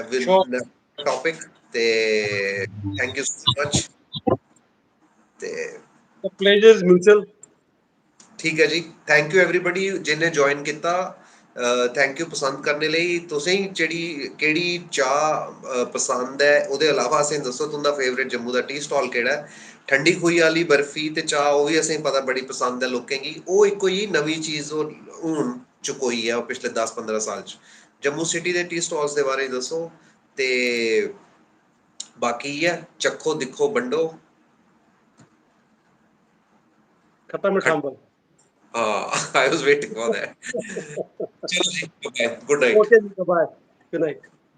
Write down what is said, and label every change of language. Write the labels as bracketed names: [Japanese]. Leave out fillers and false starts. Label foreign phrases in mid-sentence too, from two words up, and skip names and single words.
[English] Sure, with topic, ਤੇ thank you so much. [Punjabi] ਤੇ [English] the pleasure is mutual। [Punjabi] ਠੀਕ ਹੈ ਜੀ, [English] thank you everybody [Punjabi] ਜਿਹਨੇ ਜੁਆਇਨ ਕੀਤਾ, [English] thank you [Punjabi] ਪਸੰਦ ਕਰਨੇ ਲਈ। ਤੁਸੀਂ ਜਿਹੜੀ ਕਿਹੜੀ ਚਾਹ ਪਸੰਦ ਹੈ, ਉਹਦੇ ਇਲਾਵਾ ਅਸੀਂ ਦੱਸੋ ਤੁਹਾਡਾ ਫੇਵਰੇਟ ਜੰਮੂ ਦਾ [English] tea stall [Punjabi] ਕਿਹੜਾ ਹੈ। ਠੰਡੀ ਖੂਹੀ ਵਾਲੀ ਬਰਫੀ ਤੇ ਚਾਹ ਉਹ ਵੀ ਅਸੀਂ ਪਤਾ ਬੜੀ ਪਸੰਦ ਹੈ ਲੋਕਾਂ ਦੀ, ਉਹ ਇੱਕੋ ਹੀ ਨਵੀਂ ਚੀਜ਼ ਉਹ ਹੁਣ ਚੁਕੋਈ ਹੈ ਉਹ ਪਿਛਲੇ 10-15 ਸਾਲ ਚ। ਜੰਮੂ ਸਿਟੀ ਦੇ [English] tea stalls [Punjabi] ਦੇ ਬਾਰੇ ਦੱਸੋ, ਤੇ ਬਾਕੀ ਹੈ ਚੱਖੋ ਦਿਖੋ ਵੰਡੋ। [Hindi] खट्टा मीठा अंबल। [English] I was waiting for that। [Hindi] चलो जी, [English] bye, good night. Okay, bye। Good night।